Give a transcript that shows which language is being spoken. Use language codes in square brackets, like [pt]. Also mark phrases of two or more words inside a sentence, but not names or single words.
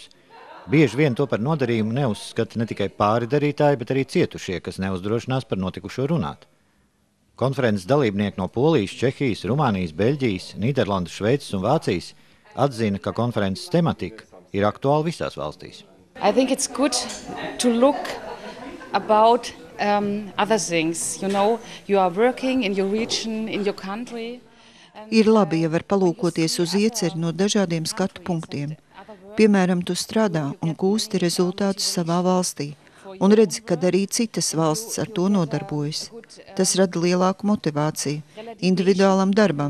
[lv] Bieži vien to par nodarījumu neuzskata ne tikai pāridarītāji, bet arī cietušie, kas neuzdrošinās par notikušo runāt. Konferences dalībnieki no Polijas, Čehijas, Rumānijas, Beļģijas, Nīderlandes, Šveices un Vācijas atzina, ka konferences tematika ir aktuāla visās valstīs. [en] I think it's good to look about other things. You are working in your region, in your country. [lv] Ir labi, ja var palūkoties uz ieceri no dažādiem skatu punktiem. Piemēram, tu strādā un gūsti rezultātus savā valstī. Un redzi, kad arī citas valsts ar to nodarbojas. Tas rada lielāku motivāciju individuālam darbam.